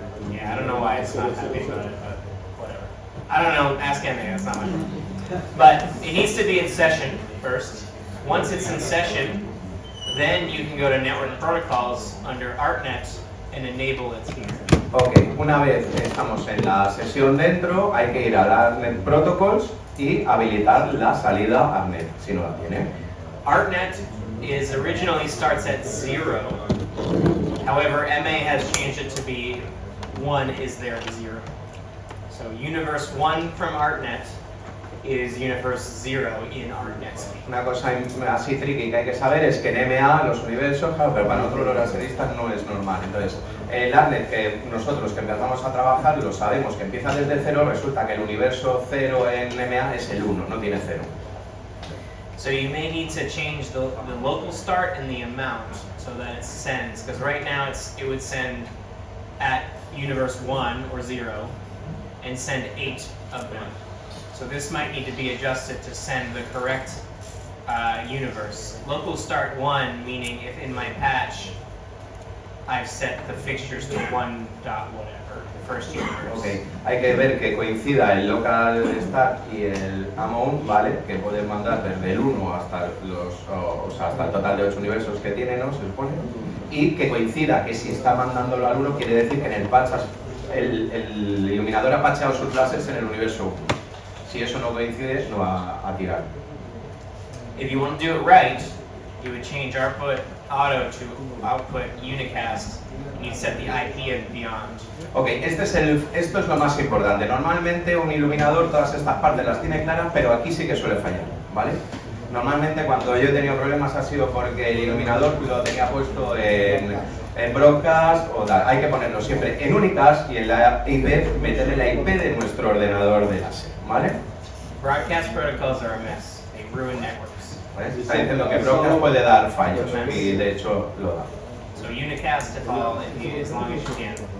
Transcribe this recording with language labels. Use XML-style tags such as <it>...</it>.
<en>Yeah, I don't know why it's not happy about it, but whatever. I don't know, ask Emily, that's not my problem. But it needs to be in session first. Once it's in session, then you can go to Network Protocols under ArtNet and enable it here.</en> <es>Ok, una vez estamos en la sesión dentro, hay que ir a ArtNet Protocols y habilitar la salida ArtNet, si no la tiene.</es> <en>ArtNet is originally starts at 0. However, MA has changed it to be 1 is there at 0. So Universe 1 from ArtNet is Universe 0 in ArtNet.</en> <es>Una cosa así tricky que hay que saber es que en MA los universos, claro, pero para nosotros los laseristas no es normal. Entonces, el ArtNet que nosotros que empezamos a trabajar lo sabemos que empieza desde 0, resulta que el universo 0 en MA es el 1, no tiene 0.</es> <en>So you may need to change the local start and the amount so that it sends, because right now it would send at universe 1 or 0 and send 8 of them. So this might need to be adjusted to send the correct universe. Local start 1, meaning if in my patch I've set the fixtures to 1 dot whatever, the first universe. Okay.</en> <es>Hay que ver que coincida el local start y el amount, ¿vale? Que pueden mandar desde el 1 hasta hasta el total de 8 universos que tiene, ¿no? Se supone. Y que coincida que si está mandándolo al 1 quiere decir que en el patch el iluminador ha patchado sus láseres en el universo 1. Si eso no coincide, no va a tirar.</es> <en>If you want to do it right, you would change output auto to output unicast, and you set the IP and beyond.</en> <es>Ok, esto es lo más importante. Normalmente un iluminador todas estas partes las tiene claras, pero aquí sí que suele fallar, ¿vale? Normalmente cuando yo he tenido problemas ha sido porque el iluminador lo tenía puesto en broadcast o tal. Hay que ponerlo siempre en unicast y en la IP meterle la IP de nuestro ordenador de láser, ¿vale?</es> <en>Broadcast protocols are a mess. They ruin networks.</en> <es>¿Vale? Está diciendo que broadcast puede dar fallos y de hecho lo da.</es> <en>So unicast if all, as long as you can.</en>